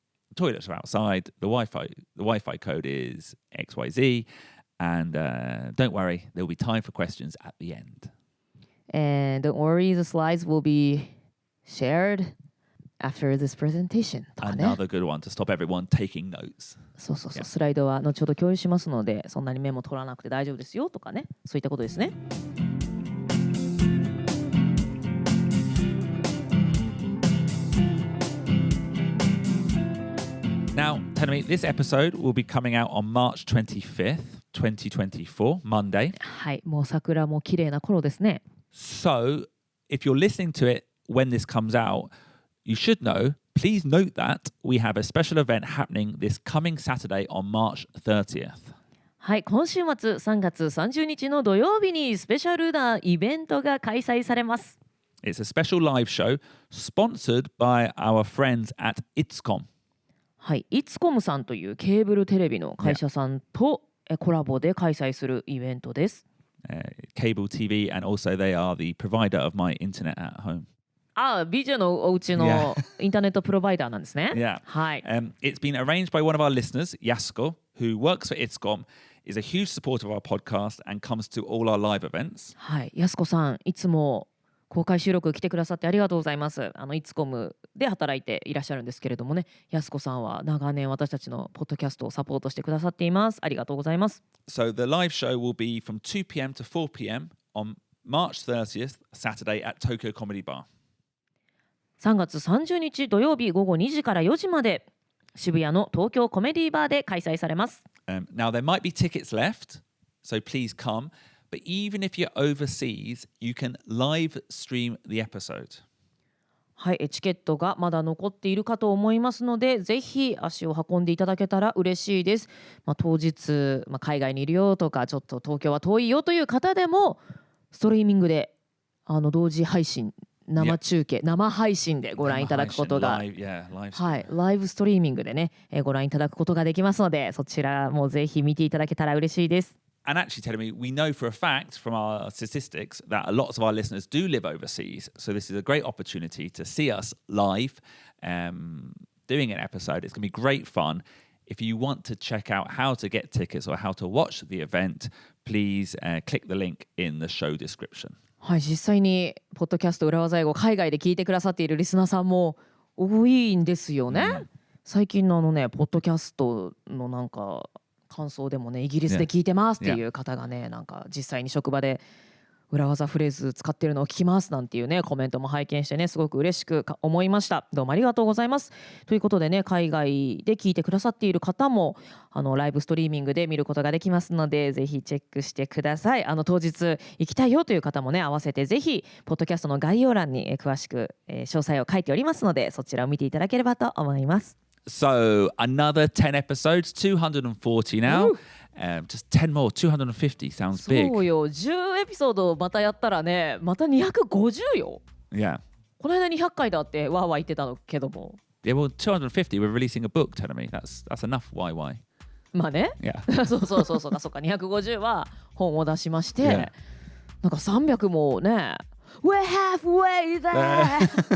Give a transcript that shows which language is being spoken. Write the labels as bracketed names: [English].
[English] The toilets are outside. The Wi-Fi code is XYZ. And don't worry, there'll be time for questions at the end. And don't worry, the slides will be shared after this presentation. Another good one to stop everyone taking notes. [Japanese] そう、スライドは後ほど共有しますので、そんなにメモ取らなくて大丈夫ですよとかね、そういったことですね。 [English] Now, Tedamy, this episode will be coming out on March 25th, 2024, Monday. [Japanese] はい、もう桜も綺麗な頃ですね。 [English] So, if you're listening to it when this comes out, you should know, please note that we have a special event happening this coming Saturday on March 30th. [Japanese] はい、今週末3月30日の土曜日にスペシャルなイベントが開催されます。 [English] It's a special live show sponsored by our friends at ITSCOM. [Japanese] はい、イツコムさんというケーブルテレビの会社さんとコラボで開催するイベントです。 [English] Cable TV and also they are the provider of my internet at home. [Japanese] BJ のお家のインターネットプロバイダーなんですね。 [English] Yeah. [Japanese] はい。 [English] It's been arranged by one of our listeners, Yasko, who works for Itscom, is a huge supporter of our podcast and comes to all our live events. [Japanese] はい、やすこさんいつも公開収録来てくださってありがとうございます。イツコムで働いていらっしゃるんですけれどもね、やすこさんは長年私たちのポッドキャストをサポートしてくださっています。ありがとうございます。 [English] So the live show will be from 2 p.m. to 4 p.m. on March 30th, Saturday at Tokyo Comedy Bar. [Japanese] 3月30日土曜日午後2時から4時まで渋谷の東京コメディバーで開催されます。 [English] Now there might be tickets left, so please come. But even if you're overseas, you can live stream the episode. [Japanese] はい、チケットがまだ残っているかと思いますので、ぜひ足を運んでいただけたら嬉しいです。当日、海外にいるよとか、ちょっと東京は遠いよという方でも、ストリーミングで同時配信、生中継、生配信でご覧いただくことが、はい、ライブストリーミングでね、ご覧いただくことができますので、そちらもぜひ見ていただけたら嬉しいです。 [English] And actually, Tedamy, we know for a fact from our statistics that lots of our listeners do live overseas. So this is a great opportunity to see us live doing an episode. It's going to be great fun. If you want to check out how to get tickets or how to watch the event, please click the link in the show description. [Japanese] はい、実際にポッドキャスト裏技英語海外で聞いてくださっているリスナーさんも多いんですよね。最近のポッドキャストのなんか感想でもね、イギリスで聞いてますっていう方がね、なんか実際に職場で裏技フレーズ使ってるのを聞きますなんていうねコメントも拝見してね、すごく嬉しく思いました。どうもありがとうございます。ということでね、海外で聞いてくださっている方もライブストリーミングで見ることができますので、ぜひチェックしてください。当日行きたいよという方もね、合わせてぜひポッドキャストの概要欄に詳しく詳細を書いておりますので、そちらを見ていただければと思います。 [English] So another 10 episodes, 240 now. Just 10 more, 250 sounds big. [Japanese] そうよ、10エピソードまたやったらね、また250よ。 [English] Yeah. [Japanese] この間200回だってわーわー言ってたのけども。 [English] Yeah, well, 250, we're releasing a book, Tedamy. That's enough, why? [Japanese] まあね。 [English] Yeah. [Japanese] そうか、250は本を出しまして、 [English] Yeah. [Japanese] なんか300もね、 [English] We're halfway there!